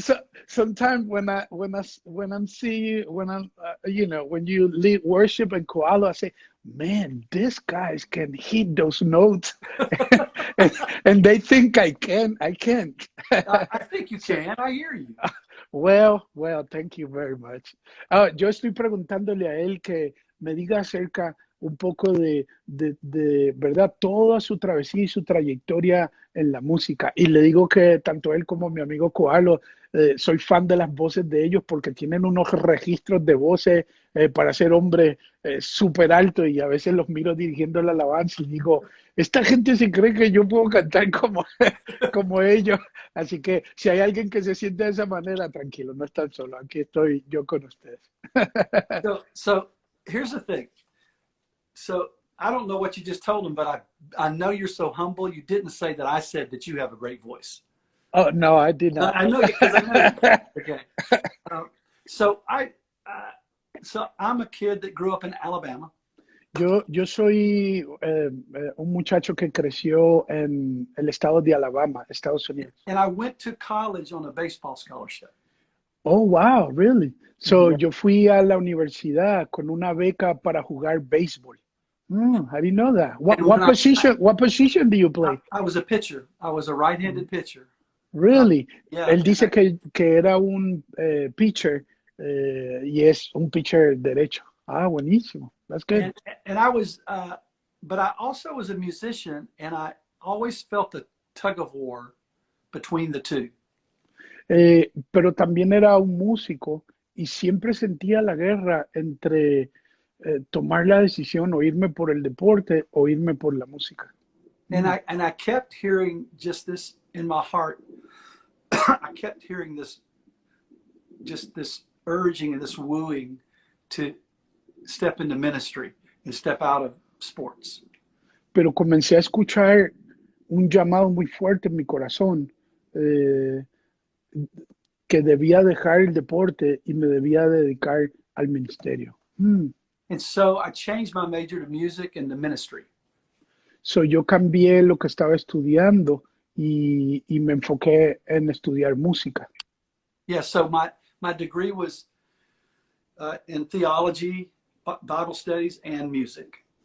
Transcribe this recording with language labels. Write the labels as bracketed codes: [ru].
[en] So sometimes when I'm seeing you, when I'm when you lead worship and Koala, I say, man, these guys can hit those notes, and they think I can. I can't. I think you So, can. I hear you. well, thank you very much. [es] Yo estoy preguntándole a él que me diga acerca un poco de verdad, toda su travesía y su trayectoria en la música. Y le digo que tanto él como mi amigo Koalo, soy fan de las voces de ellos porque tienen unos registros de voces para ser hombres súper altos y a veces los miro dirigiendo la alabanza y digo, esta gente se cree que yo puedo cantar como, como ellos. Así que si hay alguien que se siente de esa manera, tranquilo, no están solo. Aquí estoy yo con ustedes. [en] So here's the thing. So I don't know what you just told him, but I know you're so humble. You didn't say that I said that you have a great voice. Oh, no, I did not. I know you because I know you. Okay. Um, so so I'm a kid that grew up in Alabama. [es] Yo soy un muchacho que creció en el estado de Alabama, Estados Unidos. [en] And I went to college on a baseball scholarship. Oh, wow, really? So Yeah. [es] yo fui a la universidad con una beca para jugar béisbol. [en] I didn't know that. And when What position do you play? I was a pitcher. I was a right-handed pitcher. Really? Yeah. [es] Él dice que era un pitcher y es un pitcher derecho. Ah, buenísimo. [en] That's good. And I was, but I also was a musician, and I always felt the tug of war between the two. [es] Pero también era un músico y siempre sentía la guerra entre tomar la decisión o irme por el deporte o irme por la música. [en] And I kept hearing just this in my heart. I kept hearing this, just this urging and this wooing to step into ministry and step out of sports. [es] Pero comencé a escuchar un llamado muy fuerte en mi corazón, eh, que debía dejar el deporte y me debía dedicar al ministerio. [en] And so I changed my major to music and to ministry. [es] So yo cambié lo que estaba estudiando y me enfoqué en estudiar música. [en] Yeah, so my degree was in theology, Bible studies, and music.